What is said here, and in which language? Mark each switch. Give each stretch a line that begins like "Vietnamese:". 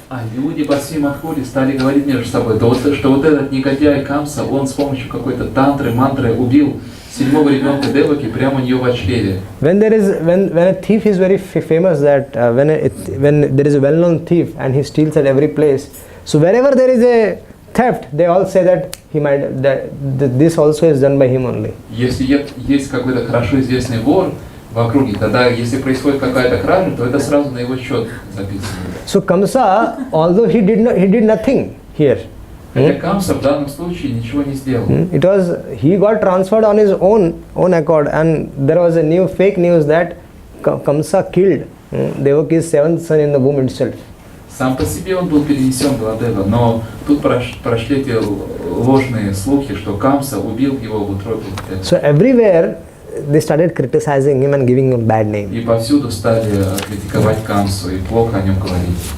Russian: А люди по всей Мадхуре стали говорить между собой, что вот этот негодяй Камса, он с помощью какой-то тантры, мантры убил 7-го ребенка Деваки прямо у нее в чреве.
English: When a thief is very famous, that when there is a well-known thief and he steals at every place, so wherever there is a theft, they all say that this also is done by him only.
Russian: Если есть какой-то хорошо известный вор в округе, тогда если происходит какая-то кража, то это сразу на его счет записано.
English: So Kamsa, although he did nothing here.
Russian: Хотя Камса в данном случае ничего не сделал.
English: It was he got transferred on his own accord, and there was a new fake news that Kamsa killed Devaki's 7th son in the womb itself.
Russian: Сам по себе он был перенесен в Владева, но тут прошли эти ложные слухи, что Камса убил его в утробе.
English: So everywhere they started criticizing him and giving him bad name.
Russian: И повсюду стали критиковать Камсу и плохо о нем говорить.